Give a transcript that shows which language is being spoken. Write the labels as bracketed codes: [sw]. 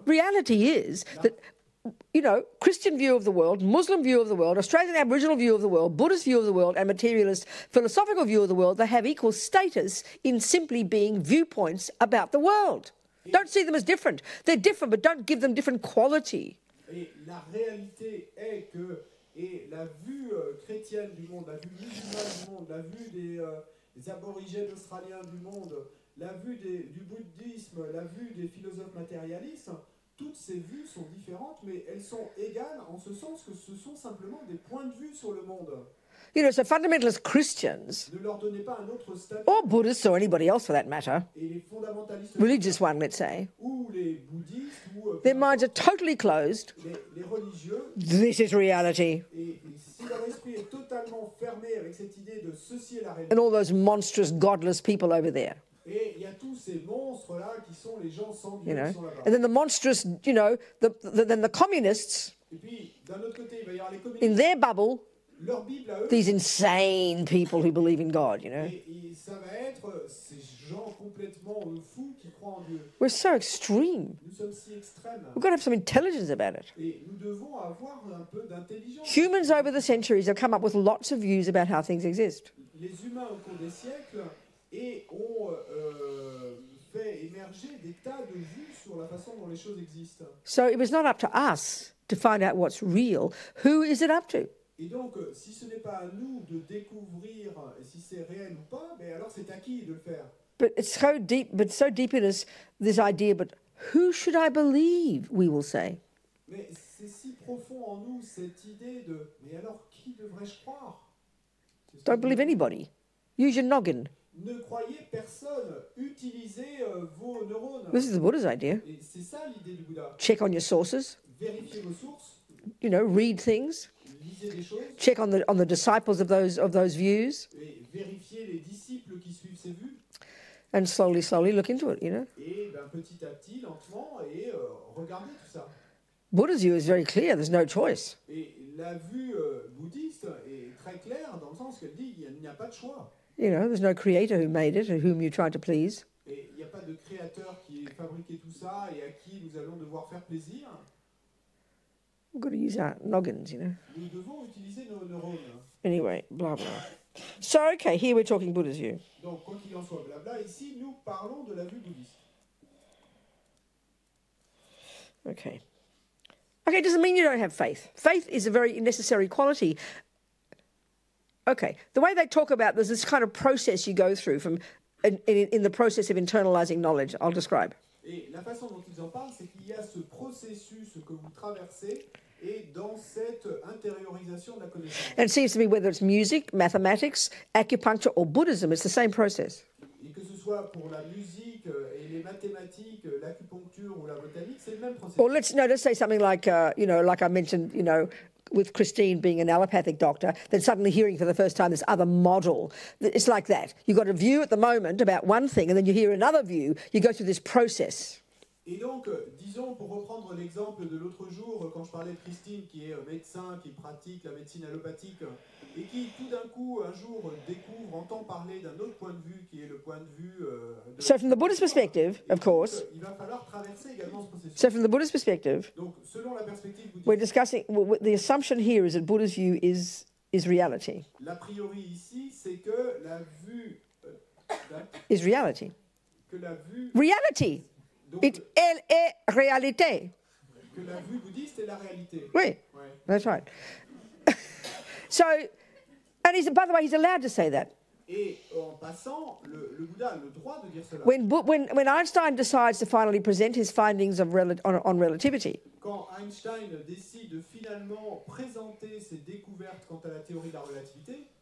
[en] Reality is that, Christian view of the world, Muslim view of the world, Australian Aboriginal view of the world, Buddhist view of the world, and materialist philosophical view of the world, they have equal status in simply being viewpoints about the world. Don't see them as different. They're different, but don't give them different quality. [fr] Et la réalité est que la vue chrétienne du monde, la vue musulmane du monde, la vue des aborigènes australiens du monde, la vue du bouddhisme, la vue des philosophes matérialistes, toutes ces vues sont différentes, mais elles sont égales en ce sens que ce sont simplement des points de vue sur le monde. [en] So fundamentalist Christians, [fr] Ne leur donnez pas un autre statut. [en] or Buddhists, or anybody else for that matter, [fr] Et les fondamentalistes [en] religious one, let's say, [fr] ou les bouddhistes ou [en] their minds are totally closed. [fr] les religieux, [en] This is reality. [fr] et si leur esprit est totalement fermé avec cette idée de ceci est la réalité, [en] And all those monstrous, godless people over there. [fr] et il y a tous ces monstres-là qui sont les gens sans Dieu qui sont là-bas. [en] And then the monstrous, then the communists [fr] Et puis, d'un autre côté, il va y avoir les [en] in [fr] communistes, [en] their bubble, [fr] leur Bible à eux, [en] these insane people who believe in God, [fr] et ça va être ces gens complètement fous qui croient en Dieu. [en] We're so extreme. [fr] Nous sommes si extrêmes, [en] We've got to have some intelligence about it. [fr] et nous devons avoir un peu d'intelligence. [en] Humans over the centuries have come up with lots of views about how things exist. [fr] Les humains au cours des siècles ont fait émerger des tas de vues sur la façon dont les choses existent. [en] So it was not up to us to find out what's real. Who is it up to? [fr] Et donc, si ce n'est pas à nous de découvrir si c'est réel ou pas, mais alors c'est à qui de le faire? [en] But it's so deep in us, this idea, but who should I believe, we will say. [fr] Mais c'est si profond en nous, cette idée de « mais alors qui devrais-je croire ?» [en] Don't believe anybody. Use your noggin. [fr] Ne croyez personne, utilisez vos neurones. [en] This is the Buddha's idea. [fr] Et c'est ça l'idée du Bouddha. [en] Check on your sources. [fr] Vérifiez vos sources, [en] Read things. [fr] lisez des choses, [en] Check on the disciples of those views. [fr] et vérifiez les disciples qui suivent ces vues. [en] And slowly look into it, you know. [fr] Et ben, petit à petit, lentement, et regardez tout ça. [en] Buddha's view is very clear. There's no choice. [fr] Et la vue bouddhiste est très claire dans le sens qu'elle dit qu'il n'y a pas de choix. [en] You know, there's no creator who made it and whom you try to please. [fr] Et il n'y a pas de créateur qui ait fabriqué tout ça et à qui nous allons devoir faire plaisir. [en] We've got to use our noggins, you know. [fr] Nous devons utiliser nos neurones. [en] Anyway, blah, blah. So, okay, here we're talking Buddha's view. [fr] Donc, quoi qu'il en soit, blabla, ici, nous parlons de la vue bouddhiste. [en] Okay. Okay, it doesn't mean you don't have faith. Faith is a very necessary quality. Okay, the way they talk about there's this kind of process you go through from in the process of internalizing knowledge. I'll describe. [fr] Et la façon dont ils en parlent, c'est qu'il y a ce processus que vous traversez et dans cette intériorisation de la connaissance. [en] And it seems to me whether it's music, mathematics, acupuncture or Buddhism, it's the same process. [fr] Et que ce soit pour la musique et les mathématiques, l'acupuncture ou la botanique, c'est le même processus. [en] Or let's say something like like I mentioned, with Christine being an allopathic doctor, then suddenly hearing for the first time this other model. It's like that. You've got a view at the moment about one thing, and then you hear another view. You go through this process. [fr] Et donc, disons, pour reprendre l'exemple de l'autre jour, quand je parlais de Christine, qui est médecin, qui pratique la médecine allopathique, et qui, tout d'un coup, un jour, entend parler d'un autre point de vue, qui est le point de vue... [en] So from the Buddhist perspective, of course... [fr] Il va falloir traverser également ce processus. [en] So from the Buddhist perspective, [fr] donc, selon la perspective bouddhiste, [en] we're discussing... the assumption here is that Buddha's view is reality. [fr] L'a priori ici, c'est que la vue... [en] is reality. [fr] Que la vue... [en] Reality! [fr] Elle est réalité. Que la vue bouddhiste est la réalité. Oui, ouais. [en] That's right. So, and by the way, he's allowed to say that. [fr] Et en passant, le Bouddha a le droit de dire cela. [en] When Einstein decides to finally present his findings on relativity, [fr] quand Einstein décide de finalement présenter ses découvertes quant à la théorie de la relativité,